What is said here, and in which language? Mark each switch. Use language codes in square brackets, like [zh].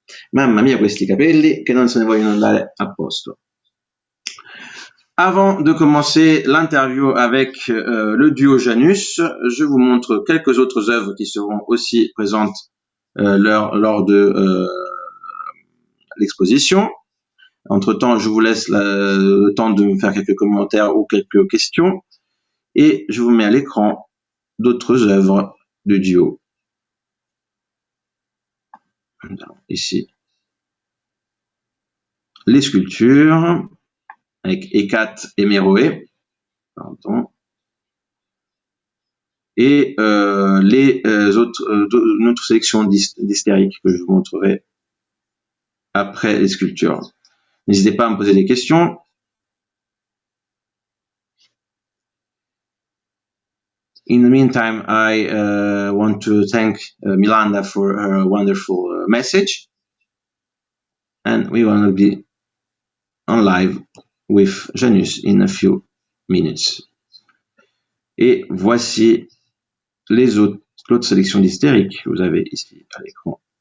[it] Mamma mia, questi capelli che non se ne vogliono andare a posto. [fr] Avant de commencer l'interview avec le duo Janus, je vous montre quelques autres œuvres qui seront aussi présentes lors de l'exposition. Entre-temps, je vous laisse le temps de me faire quelques commentaires ou quelques questions, et je vous mets à l'écran d'autres œuvres de duo. Ici, les sculptures avec Hécate et Méroé, pardon, et une autre sélection d'hystériques que je vous montrerai après les sculptures. N'hésitez pas à me poser des questions. [en] In the meantime, I want to thank Milanda for her wonderful message, and we want to be on live with Janus in a few minutes. [fr] Et voici l'autre sélection d'hystériques que vous avez ici à l'écran.